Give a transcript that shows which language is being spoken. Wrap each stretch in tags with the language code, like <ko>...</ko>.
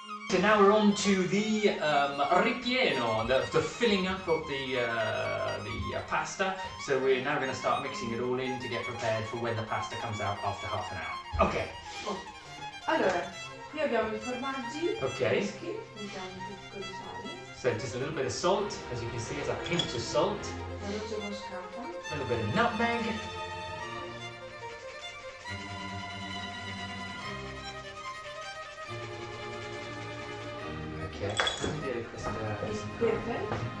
<en>So now we're on to the ripieno, the filling up of the pasta. So we're now going to start mixing it all in to get prepared for when the pasta comes out after half an hour. Okay. Oh.</en> <it>Allora, qui abbiamo i formaggi</it> <en>Okay.</en> <it>freschi, mettiamo un pizzico di sale,</it> <en>So just a little bit of salt, as you can see, it's a pinch of salt,</en> <it>la noce moscata,</it> <en>a little bit of nutmeg. Okay.</en> <it>il pepe,</it>